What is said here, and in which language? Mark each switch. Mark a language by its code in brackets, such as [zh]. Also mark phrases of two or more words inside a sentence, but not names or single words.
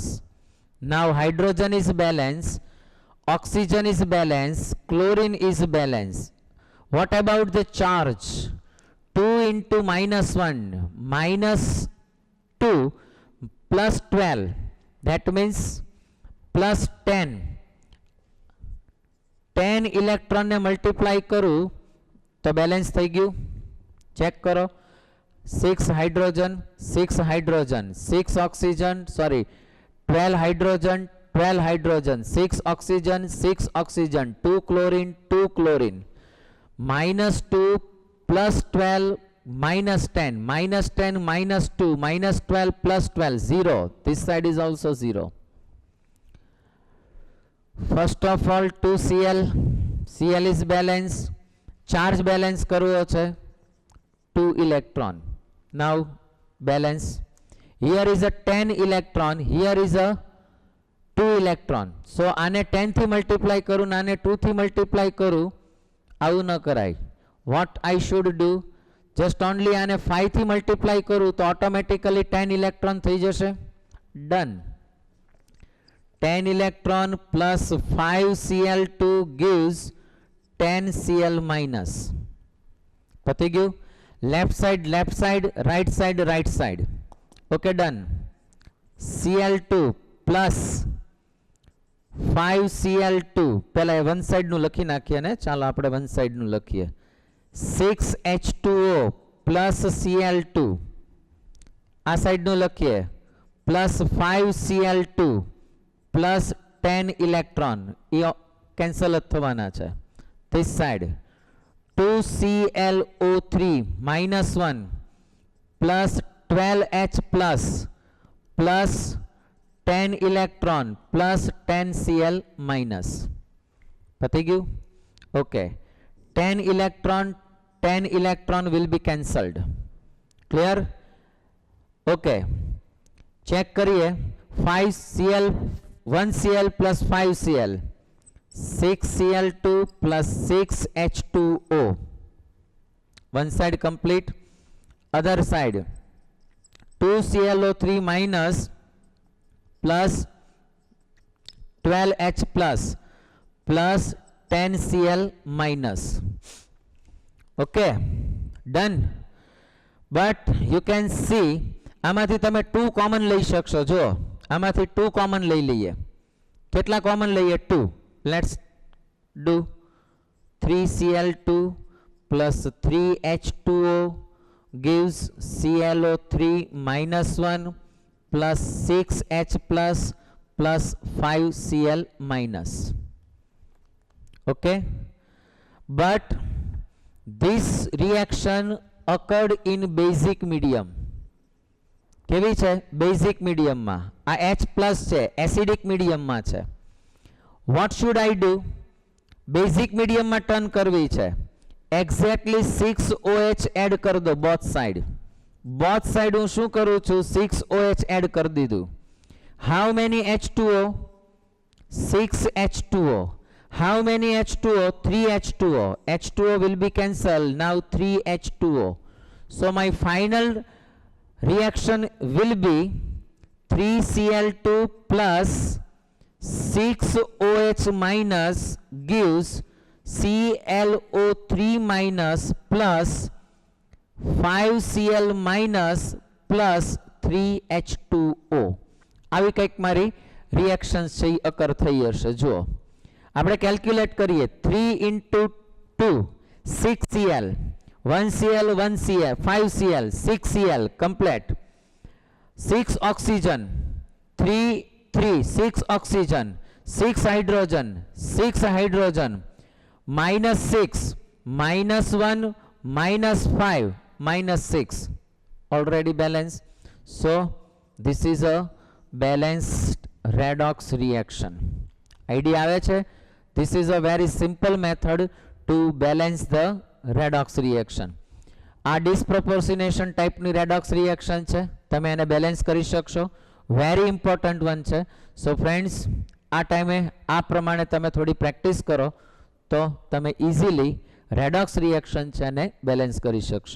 [en] Now hydrogen is balanced, oxygen is balanced, chlorine is balanced. What about the charge? 2 into -1, -2 plus 12. That means plus 10. [gu] 10 electron ને multiply કરું તો balance થઈ ગયું. ચેક કરો. [en] 6 hydrogen, 6 hydrogen, 6 oxygen, sorry, 12 hydrogen, 12 hydrogen, 6 oxygen, 6 oxygen, 2 chlorine, 2 chlorine. -2 plus 12 minus 10, -10 minus 2, -12 plus 12, 0. This side is also 0. First of all 2Cl, Cl is balanced. Charge balance [gu] કરવો છે. 2 electron. [en] Now balance. Here is a 10 electron, here is a 2 electron. [gu] So આને 10 થી મલ્ટીપ્લાય કરું, આને 2 થી મલ્ટીપ્લાય કરું, આવું ન કરાય. [en] What I should do? Just only [gu] આને 5 થી મલ્ટીપ્લાય કરું તો ઓટોમેટિકલી 10 electron થઈ જશે. [en] Done. 10 electron plus 5 Cl2 gives 10 Cl minus. [gu] પતી ગયું. [en] Left side, right side. Okay, done. Cl2 plus 5 Cl2. [gu] પહેલા [en] one side [gu] નું લખી નાખીએ ને. ચાલો આપણે [en] one side [gu] નું લખીએ. [en] 6H2O plus Cl2. [gu] આ side નું લખીએ. [en] Plus 5 Cl2 plus 10 electron. [gu] એ cancel જ થવાના છે. [en] This side. 2ClO3 -1 plus 12H plus 10 electron plus 10 Cl minus. [gu] પતી ગયું? [en] Okay. 10 electron will be cancelled. Clear? Okay. [gu] Check કરીએ. [en] 5Cl, 1Cl plus 5Cl. 6Cl2 plus 6H2O. one side complete. Other side, 2ClO3 minus plus 12H plus 10Cl minus. Okay, done. But you can see [gu] આમાંથી તમે 2 કોમન લઈ શકશો. જો આમાંથી 2 કોમન લઈ લઈએ. કેટલા કોમન લઈએ? 2. [en] Let's do 3Cl2 plus 3H2O gives ClO3 minus 1 plus 6H plus 5Cl minus. Okay, but this reaction occurred in basic medium. [gu] કેવી છે? બેઝિક મીડિયમમાં. આ H પ્લસ છે, એસિડિક મીડિયમમાં છે. [en] What should I do? [gu] બેઝિક મીડિયમમાં ટર્ન કરવી છે. એક્ઝેક્ટલી 6OH એડ કરી દો [en] both side. both side [gu] હું શું કરું છું? 6OH એડ કરી દીધું. [en] How many H2O? 6H2O. How many H2O? 3H2O. H2O will be cancelled. Now 3H2O. So my final reaction will be 3Cl2 plus 6OH minus gives ClO3 minus plus 5Cl minus plus 3H2O. [gu] આવી કંઈક મારી રિએક્શન્સ છે એ અકર થઈ હશે. જુઓ આપણે કેલ્ક્યુલેટ કરીએ. [en] 3 into 2 6Cl, 1Cl 1Cl 5Cl 6Cl complete. 6 oxygen 6 oxygen, 6 hydrogen, 6 hydrogen, minus 6, minus 1, minus 5, minus 6, already balanced. So this is a balanced redox reaction. [gu] Idea આવે છે? [en] This is a very simple method to balance the redox reaction. [gu] આ disproportionation ટાઈપની [en] redox reaction [gu] છે. તમે એને બેલેન્સ કરી શકશો. [en] very important one [gu] છે. [en] So friends, [gu] આ ટાઈમે આ પ્રમાણે તમે થોડી પ્રેક્ટિસ કરો તો તમે ઇઝીલી [en] redox reaction [gu] છે એને બેલેન્સ કરી શકશો.